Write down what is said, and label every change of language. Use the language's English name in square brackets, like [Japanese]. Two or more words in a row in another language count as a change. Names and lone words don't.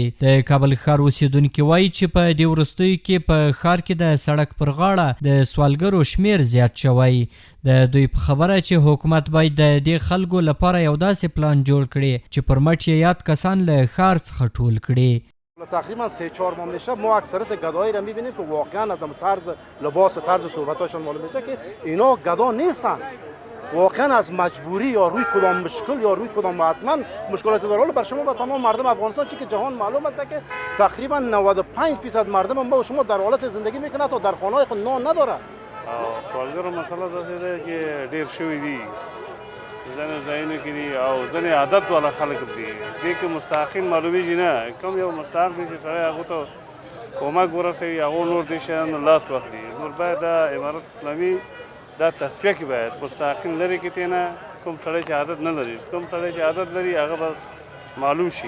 [Pashto] د کابل ښار اوسیدونکي وایي چې په دې وروستیو کې په ښار کې د سړک پر غاړه د سوالګرو شمیر زیات شوی. د دوی په خبره چې حکومت باید د دې خلکو لپاره یو داسې پلان جوړ کړي چې پر مټ یې یاد کسان له ښار څخه ټول کړي. [Persian] تقریبا 3-4 ماه میشه ما اکثریت گدایی را میبینیم که واقعا از طرز لباس و طرز صحبتاشون معلوم میشه که اینا گدا نیستن، واقعا از مجبوری یا روی کدام مشکل یا روی کدام حتما مشکلات داره. بر شما و تمام مردم افغانستان چی که جهان معلوم است که تقریبا 95% مردم ما و شما در حالت زندگی میکنه تا در خانه‌های خود نان نداره. [Pashto] سوالګرو مسله داسې ده چې ډېر شوي دي، ځینې ځایونو کې دي او ځینې عادت والا خلک دي. دې کې مستحقین معلومیږي نه، کوم یو مستحق دی چې سړی هغو ته کمک ورسوي، هغو نور دې شیانو لاس واخلي. نور باید دا امارت اسلامي دا تصفیه کې باید مستحقین لرې کړي نه، کوم سړی چې عادت نه لري، کوم سړی چې عادت لري هغه به معلوم شي.